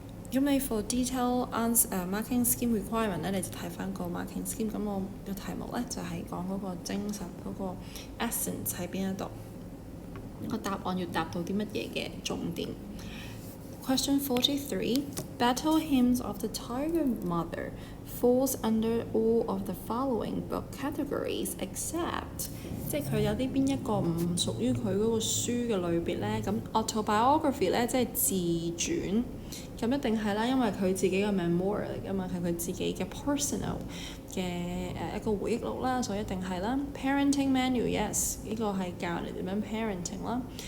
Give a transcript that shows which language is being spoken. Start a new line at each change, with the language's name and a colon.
Cantonese: 咁你
English: for detail marking scheme requirement
Cantonese: 咧，你就睇翻個 marking scheme。咁我嘅題目咧就係講嗰個精神嗰個 essence 喺邊一度，個答案要答到啲乜嘢嘅重點。
English: Question 43. Battle Hymns of the Tiger Mother falls under all of the following book categories except
Cantonese: 即係佢有啲邊一個唔屬於佢嗰個書嘅類別咧？咁 autobiography 咧即係自傳，咁一定係啦，因為佢自己嘅 memoir 嚟㗎嘛，係佢自己嘅 personal 嘅一個回憶錄啦，所以一定係啦。 Parenting manual yes， 呢個係教你點樣 parenting 啦。